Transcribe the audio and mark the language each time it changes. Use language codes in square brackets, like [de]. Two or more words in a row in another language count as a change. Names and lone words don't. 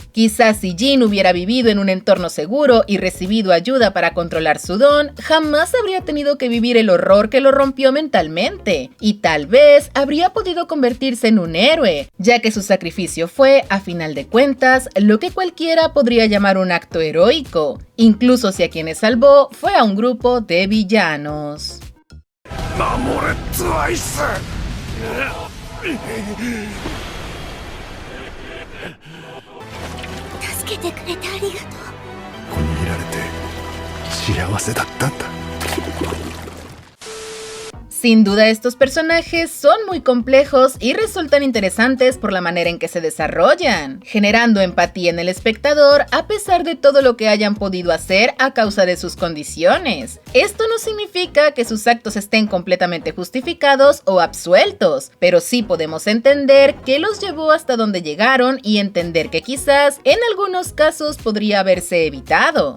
[es] Quizás si Jin hubiera vivido en un entorno seguro y recibido ayuda para controlar su don, jamás habría tenido que vivir el horror que lo rompió mentalmente, y tal vez habría podido convertirse en un héroe, ya que su sacrificio fue, a final de cuentas, lo que cualquiera podría llamar un acto heroico, incluso si a quienes salvó fue a un grupo de villanos. [ja] 助けてくれてありがとう。ここにいられて幸せだったんだ。 [es] Sin duda estos personajes son muy complejos y resultan interesantes por la manera en que se desarrollan, generando empatía en el espectador a pesar de todo lo que hayan podido hacer a causa de sus condiciones. Esto no significa que sus actos estén completamente justificados o absueltos, pero sí podemos entender qué los llevó hasta donde llegaron y entender que quizás en algunos casos podría haberse evitado.